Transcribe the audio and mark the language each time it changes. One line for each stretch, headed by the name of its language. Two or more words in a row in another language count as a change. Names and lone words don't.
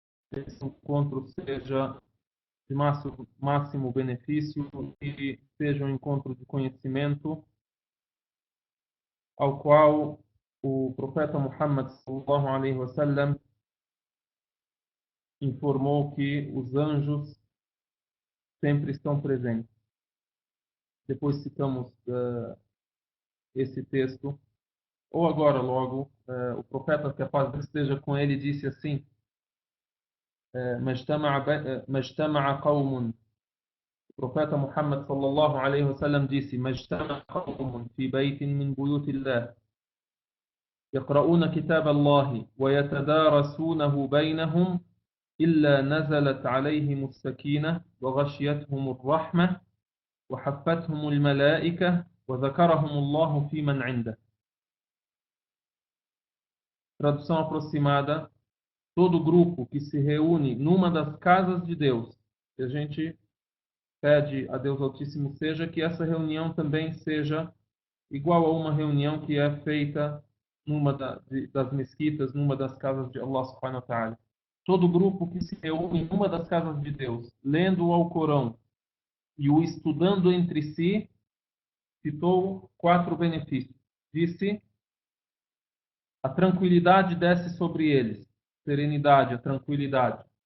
Portuguese: esse encontro seja de máximo benefício e seja um encontro de conhecimento ao qual o profeta Muhammad
Arabic: صلى الله عليه وسلم
Portuguese: informou que os anjos sempre estão presentes. Depois citamos esse texto, ou agora logo, o profeta, que a paz esteja com ele, disse assim:
Arabic: ما اجتمع قوم.
Portuguese: O profeta Muhammad
Arabic: صلى الله عليه وسلم
Portuguese: disse:
Arabic: ما اجتمع قوم في بيت من بيوت الله يقرؤون كتاب الله ويتدارسونه بينهم إلا نزلت عليهم السكينة وغشيتهم الرحمة وحفتهم الملائكة وذكرهم الله في من عنده.
Portuguese: Tradução aproximada: todo grupo que se reúne numa das casas de Deus, que a gente pede a Deus Altíssimo seja que essa reunião também seja igual a uma reunião que é feita numa das mesquitas, numa das casas de Allah
Arabic: سبحانه وتعالى.
Portuguese: Todo grupo que se reúne numa das casas de Deus, lendo o Alcorão e o estudando entre si, citou 4 benefícios. Disse: a tranquilidade desce sobre eles, serenidade, a tranquilidade.